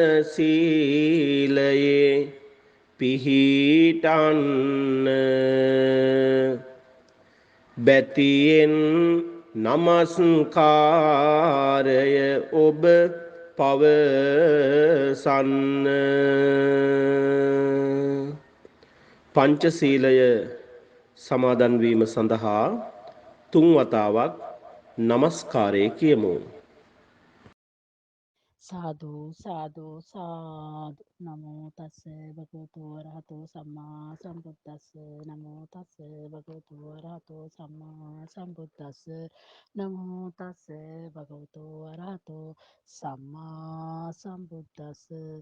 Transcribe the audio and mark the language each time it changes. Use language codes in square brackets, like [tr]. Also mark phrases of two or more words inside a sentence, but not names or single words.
[si] සීලයේ පිහිටන්න බැතියෙන් නමස්කාරය ඔබ පවසන්න පංචශීලය සමාදන් වීම සඳහා තුන් වතාවක් නමස්කාරය කියමු. [pi] සාදු සාදු සාදු නමෝ තස්ස භගවතු වරහතෝ සම්මා සම්බුද්දස්ස නමෝ තස්ස භගවතු වරහතෝ සම්මා සම්බුද්දස්ස නමෝ තස්ස භගවතු වරහතෝ සම්මා සම්බුද්දස්ස